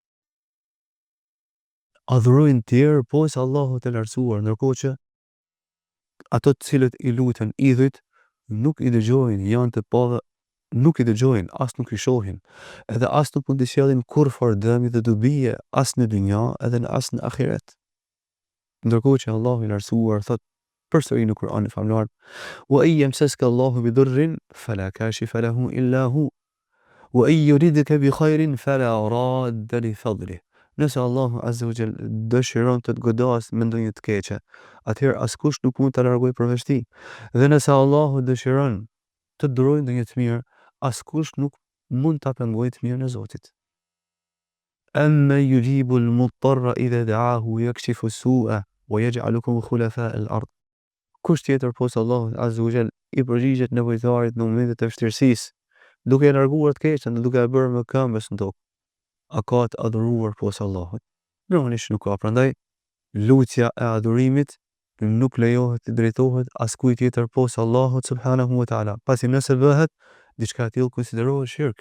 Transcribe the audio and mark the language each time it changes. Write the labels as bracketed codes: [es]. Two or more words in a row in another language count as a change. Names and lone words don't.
[sq] Adhurojnë tjerë poshtë Allahut të lartësuar, ndërkohë që ato të cilët I luten idhujt nuk I dëgjojnë, janë të pa, nuk I dëgjojnë, as nuk I shohin, edhe as nuk mund të sjellin kurrë dëmi dhe dobije as në dynja edhe as në ahiret. Ndërkohë që Allahu I lartësuar thot përsëri në Kur'anin famlar: [ar] "وإن يمسسك الله بضر فلا كاشف له إلا هو وإن يردك بخير فلا راد لفضله." [sq] Nëse Allahu [ar] عز وجل [sq] dëshiron të të godasë me ndonjë të keqe, atëherë askush nuk mund ta largojë përveç tij. Dhe nëse Allahu dëshiron të të durojë ndonjë të mirë, askush nuk mund ta pengojë të mirën e Zotit. [ar] أمن يجيب المضطر إذا دعاه ويكشف السوء ويجعلكم خلفاء الأرض. [sq] Kush tjetër poshtë Allahut [ar] عز وجل [sq] I përgjigjet nevojtarit në momentet e vështirësisë, duke e larguar të keqen dhe duke e bërë më këmbës në tokë. A ka të adhuruar poshtë Allahut? Normalisht nuk ka. Prandaj lutja e adhurimit nuk lejohet të drejtohet askujt tjetër poshtë Allahut [ar] سبحانه وتعالى, [sq] pasi nëse bëhet, diçka e tillë konsiderohet shirk.